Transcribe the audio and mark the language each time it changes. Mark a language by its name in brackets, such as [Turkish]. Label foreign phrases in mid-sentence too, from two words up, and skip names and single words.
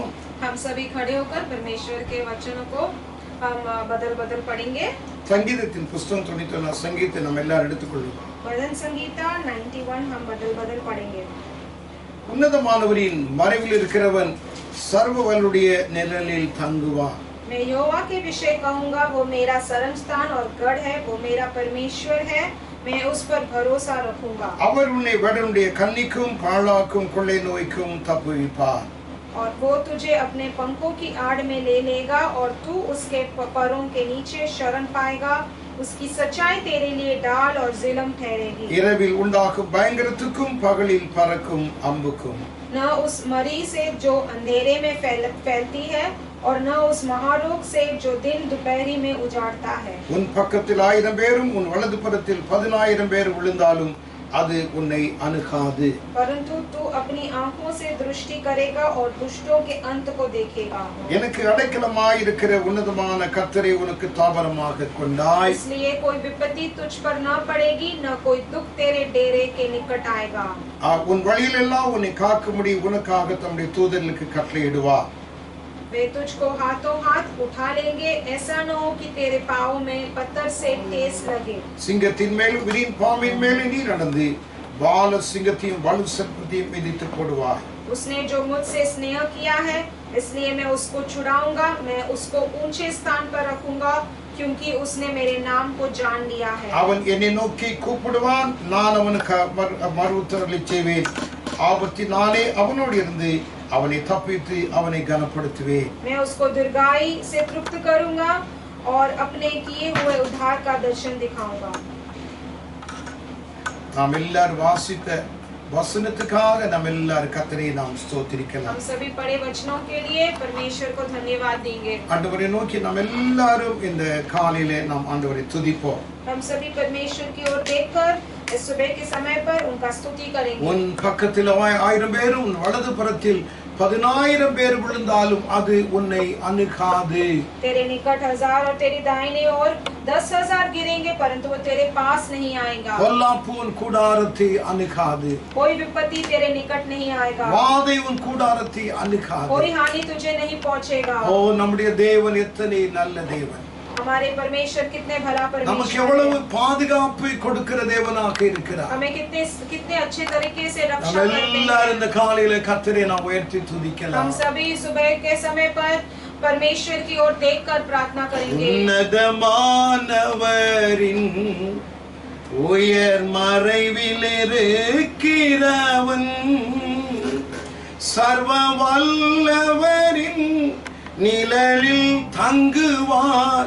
[Hindi] हम सभी खड़े होकर परमेश्वर के वचनों को हम बदल बदल पढ़ेंगे. [Tamil] சங்கீதத்தின் புஸ்தகம் 91 சங்கீதத்தை நாம் எல்லாரும் எடுத்துக்கொள்வோம். [Hindi] भजन संगीता 91 हम बदल बदल पढ़ेंगे. [Tamil] உன்னதமானவரின் மறைவில் இருக்கிறவன் சர்வவல்லுடைய நிழலில் தங்குவான். [Hindi] मैं यहोवा के विषय कहूंगा, वो मेरा शरण स्थान और गढ़ है, वो मेरा परमेश्वर है, मैं उस पर भरोसा रखूंगा. [Tamil] அவர் உன்னை வேடனுடைய கண்ணிக்கும் பாழாக்கும் கொள்ளை நோய்க்கும் தப்புவிப்பார். [Hindi] और वो तुझे अपने पंखों की आड़ में ले लेगा और तू उसके परों के नीचे शरण पाएगा. उसकी सच्चाई तेरे लिए डाल और जिलम ठहरेगी. [Tamil] இரவில் உண்டாகும் பயங்கரத்துக்கும் பகலில் பறக்கும் அம்புக்கும் [Hindi] न उस मरी से जो अंधेरे में फैलती है और न उस महारोग से जो दिन दोपहरी में उजाड़ता है. [Tamil] உன் பக்கத்தில் 1000 பேரும் உன் வலது புறத்தில் 10000 பேர் விழுந்தாலும் அது உன்னை அணுகாது. [Hindi] परंतु तू अपनी आंखों से दृष्टि करेगा और दुष्टों के अंत को देखेगा. [Tamil] எனக்கு அடைக்கலமாய் இருக்கிற உன்னதமான கர்த்தரை உனக்கு தாபரமாக கொண்டாய். [Hindi] इसलिए कोई विपत्ति तुझ पर न पड़ेगी, न कोई दुख तेरे डेरे के निकट आएगा. [Tamil] உன் வழியில் எல்லாம் உன்னை காக்கும்படி உனக்காக தம்முடைய தூதர்களுக்கு கட்டளையிடுவார். [Hindi] वे तुझको हाथों हाथ उठा लेंगे, ऐसा न हो कि तेरे पाँव में पत्थर से ठेस लगे. [Tamil] சிங்கத்தின் மேலும் விரின் பாம்பின் மேலும் நீ நடந்து பால சிங்கத்தையும் வலு சர்ப்பத்தையும் மிதித்து போடுவாய். [Hindi] उसने जो मुझसे स्नेह किया है, इसलिए मैं उसको छुड़ाऊंगा. मैं उसको ऊंचे स्थान पर रखूंगा, क्योंकि उसने मेरे नाम को जान लिया है. [Tamil] அவன் என்னை நோக்கி கூப்பிடுவான், நான் அவனுக்கு மறுஉத்தரவு செய்வேன். ஆபத்தினாலே அவனோடு இருந்து அவனை தப்பித்து அவனை கனப்படுத்துவேன். [Hindi] मैं उसको दीर्घायु से तृप्त करूंगा और अपने किए हुए उद्धार का दर्शन दिखाऊंगा. [Tamil] நாம் எல்லாரும் வாசித்த வசனத்துக்காக நாம் எல்லாரும் கர்த்தரை நாம் ஸ்தோத்திரிக்கலாம். [Hindi] हम सभी पढ़े वचनों के लिए परमेश्वर को धन्यवाद देंगे. [Tamil] ஆண்டவரை நோக்கி நாம் எல்லாரும் இந்த காலையிலே நாம் ஆண்டவரை துதிப்போம். [Hindi] हम सभी परमेश्वर की ओर देखकर इस सुबह के समय पर उनका स्तुति करेंगे. [Tamil] உன் பக்கத்தில் 1000 பேரும் உன் வலது புறத்தில் 10000 பேர் விழுந்தாலும் அது உன்னை அணுகாது. [Hindi] तेरे निकट 1000 और तेरी दाहिनी ओर 10,000 गिरेंगे, परंतु वो तेरे पास नहीं आएगा. [Tamil] பொல்லாப்பு உன் கூடாரத்தை அணுகாது. [Hindi] कोई विपत्ति तेरे निकट नहीं आएगा. [Tamil] வாதை உன் கூடாரத்தை அணுகாது. [Hindi] कोई हानि तुझे नहीं पहुंचेगा. [Tamil] ஓ நம்முடைய தேவன் எத்தனை நல்ல தேவன். [Hindi] हमारे परमेश्वर कितने भला [Tamil] நமக்கு [Hindi] परमेश्वर [Tamil] எவ்வளவு [Hindi] है. [Tamil] பாதுகாப்பை கொடுக்கிற தேவனாக இருக்கிறார். [Hindi] हमें कितने अच्छे तरीके से रक्षा [Tamil] நம்ம [Hindi] करते [Tamil] எல்லாரும் [Hindi] हैं. [Tamil] இந்த காலையில கர்த்தரை நாம் உயர்த்தி துதிக்கலாம். [Hindi] हम सभी सुबह के समय पर परमेश्वर की ओर देखकर प्रार्थना करेंगे. [Tamil] உன்னதமானவரின் உயர் மறைவில் இருக்கிறவன் சர்வ வல்லவரின் நிழலில் தங்குவார்.